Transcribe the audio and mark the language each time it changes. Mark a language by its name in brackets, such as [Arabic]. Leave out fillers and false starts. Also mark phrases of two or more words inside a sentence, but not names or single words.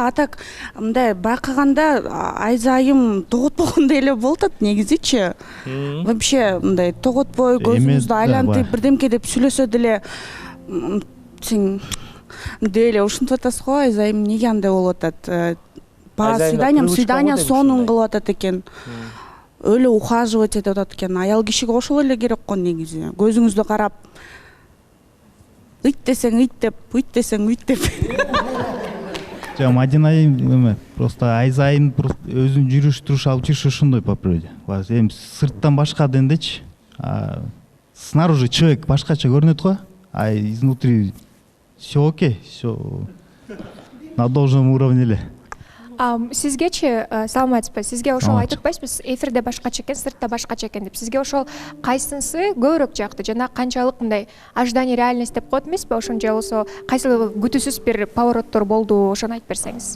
[Kyrgyz] А так мындай байкаганда Айза айым тоготпогондой эле болуп атат негизичи. Вообще мындай тоготпой, көзүңүздү айлантып, бирдемке деп сүйлөсө деле сен деле ушинтип атасыз го, Айза айым неге андай болуп атат? [Russian] По свидания [Kyrgyz] сонун кылып атат экен. Өлө ухаживать этип атат экен. Аял кишиге ошол эле керек го негизи. Көзүңүздү карап, ыйт десең ыйт деп, үйт десең үйт деп. Жок, Мадина айым эме, просто Айза айым өзүнүн жүрүш туруш алып жүрүшү ошондой [Russian] по природе. [Kyrgyz] Эми сырттан башка дегендечи, [Russian] снаружи человек [Kyrgyz] башкача көрүнөт го, [Russian] а изнутри всё окей, всё на должном уровне эле. [Kyrgyz] Сизгечи, саламатсызбы, сизге ошол айтып атпайсызбы, эфирде башкача экен, сыртта башкача экен деп. Сизге ошол кайсынысы көбүрөөк жакты? Жана канчалык мындай [Russian] ожидание реальность [Kyrgyz] деп коет эмеспи? Ошон же болсо кайсы күтүүсүз бир повороттор болду, ошону айтып берсеңиз.